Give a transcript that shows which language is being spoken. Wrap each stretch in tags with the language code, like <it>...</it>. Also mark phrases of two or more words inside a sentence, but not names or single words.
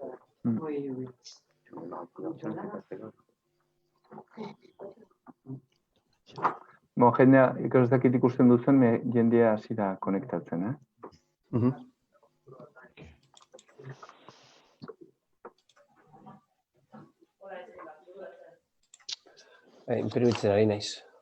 <fr>Oui. On démarre une conversation, c'est pas très grave. Bon,</fr> <eu>jendea, ez dakit ikusten duzen, jendea hasi da konektatzen, Inprimitzen ari naiz.</eu>